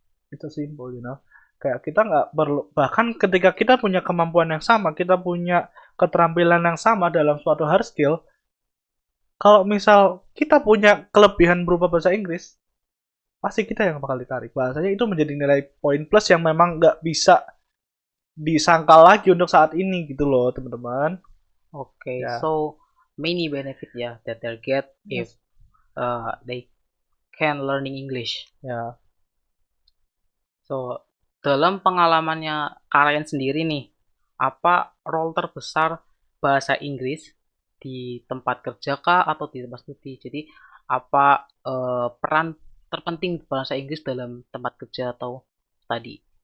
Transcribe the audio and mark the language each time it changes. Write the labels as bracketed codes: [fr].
[id] Itu simple, Kayak kita nggak perlu, bahkan ketika kita punya kemampuan yang sama, kita punya keterampilan yang sama dalam suatu hard skill, kalau misal kita punya kelebihan berupa bahasa Inggris, pasti kita yang bakal ditarik. Bahasanya itu menjadi nilai poin plus yang memang nggak bisa disangkal lagi untuk saat ini gitu loh, teman-teman. [en] Okay, [id] Ya. [en] so many benefit ya that they'll get if they can learning English. [id] Ya. So dalam pengalamannya kalian sendiri nih, apa role terbesar bahasa Inggris di tempat kerja kah atau di tempat studi? Jadi apa peran terpenting bahasa Inggris dalam tempat kerja atau tadi?